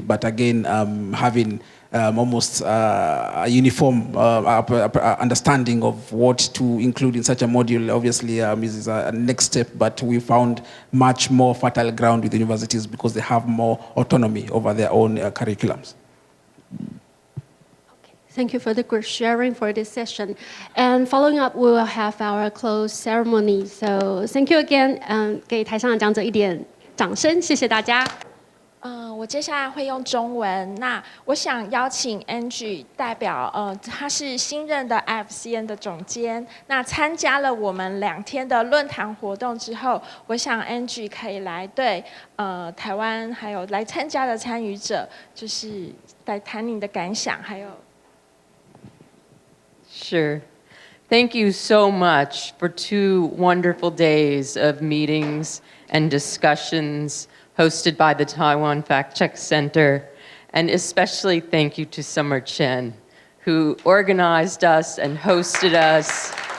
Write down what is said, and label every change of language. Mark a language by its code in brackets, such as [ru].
[en] But again, having almost a uniform understanding of what to include in such a module, obviously, is a next step. But we found much more fertile ground with universities because they have more autonomy over their own curriculums. Thank you for the good sharing for this session. And following up, we will have our close ceremony. So thank you again. [zh] 给台上的讲者一点掌声，谢谢大家。我接下来会用中文。那我想邀请 Angie 代表，他是新任的 IFCN 的总监。那参加了我们2天的论坛活动之后，我想 Angie 可以来对台湾还有来参加的参与者，就是来谈你的感想，还有。 [en] Sure. Thank you so much for 2 wonderful days of meetings and discussions hosted by the Taiwan Fact Check Center. And especially thank you to Summer Chen, who organized us and hosted us.